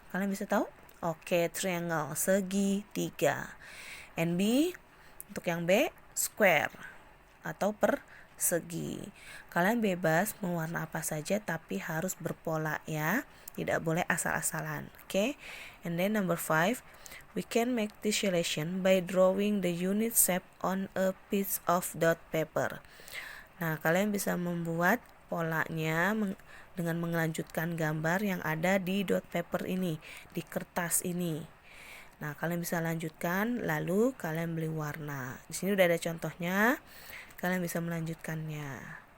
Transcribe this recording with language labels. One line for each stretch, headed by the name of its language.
Indonesian: Kalian bisa tahu? Oke, triangle, segitiga. And B, untuk yang B, square atau persegi. Kalian bebas mewarna apa saja tapi harus berpola ya. Tidak boleh asal-asalan. Oke.
English: And then number 5, we can make tessellation by drawing the unit shape on a piece of dot paper.
Indonesian: Nah, kalian bisa membuat polanya dengan melanjutkan gambar yang ada di dot paper ini, di kertas ini. Nah, kalian bisa lanjutkan, lalu kalian beli warna. Di sini udah ada contohnya. Kalian bisa melanjutkannya.